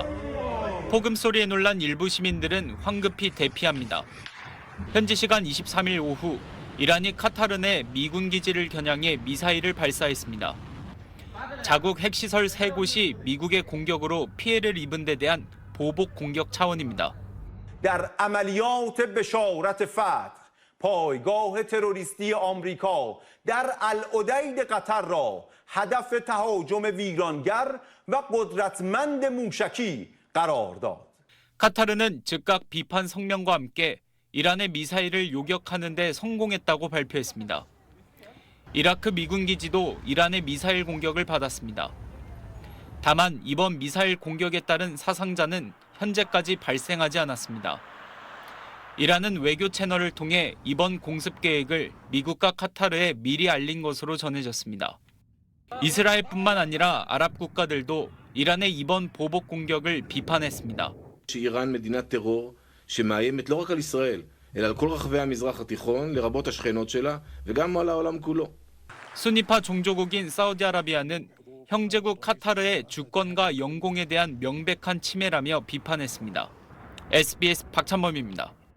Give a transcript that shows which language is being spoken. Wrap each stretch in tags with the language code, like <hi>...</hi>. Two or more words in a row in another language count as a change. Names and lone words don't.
<ko>폭음 소리에 놀란 일부 시민들은 황급히 대피합니다. 현지 시간 23일 오후 이란이 카타르 내 미군 기지를 겨냥해 미사일을 발사했습니다. 자국 핵시설 3곳이 미국의 공격으로 피해를 입은 데 대한 보복 공격 차원입니다.</ko> <fa>در عملیات بشارت فتح پایگاه تروریستی آمریکا در العدید قطر را هدف تهاجم ویرانگر و قدرتمند موشکی قرار داد.</fa> <ko>카타르는 즉각 비판 성명과 함께 이란의 미사일을 요격하는 데 성공했다고 발표했습니다. 이라크 미군 기지도 이란의 미사일 공격을 받았습니다. 다만 이번 미사일 공격에 따른 사상자는 현재까지 발생하지 않았습니다. 이란은 외교 채널을 통해 이번 공습 계획을 미국과 카타르에 미리 알린 것으로 전해졌습니다. 이스라엘뿐만 아니라 아랍 국가들도 이란의 이번 보복 공격을 비판했습니다.</ko> <he>שאיראן מדינת טרור שמאיימת לא רק על ישראל, אלא על כל רחבי המזרח התיכון, לרבות השכנות שלה, וגם על העולם כולו.</he> <ko>수니파 종조국인 사우디아라비아는 형제국 카타르의 주권과 영공에 대한 명백한 침해라며 비판했습니다. SBS 박찬범입니다.</ko>